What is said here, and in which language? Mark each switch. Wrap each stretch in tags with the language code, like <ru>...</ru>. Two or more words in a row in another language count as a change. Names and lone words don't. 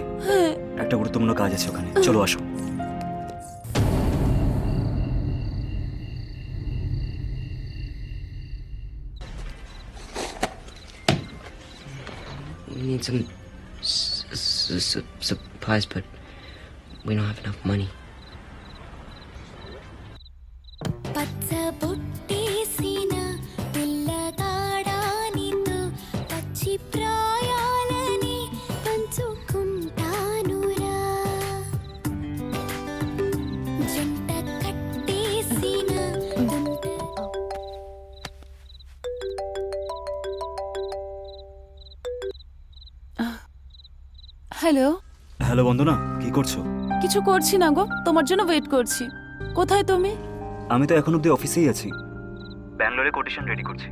<bn>একটা গুরুত্বপূর্ণ কাজ আছে ওখানে, চলো আসো।</bn> <en>We need some supplies, but we don't have enough money.</en> <te>పచ్చబొట్టేసిన పిల్లగాడానితో పచ్చి ప్రాయాలని పంచుకుంటానురా జంట కట్టేసిన</te> <bn>হ্যালো হ্যালো বন্দনা, কি করছো? কিছু করছি না গো, তোমার জন্য ওয়েট করছি। কোথায় তুমি? আমি তো এখন অব্দি অফিসেই আছি, ব্যাঙ্গালোরে</bn> <en>quotation ready</en> <bn>করছি।</bn>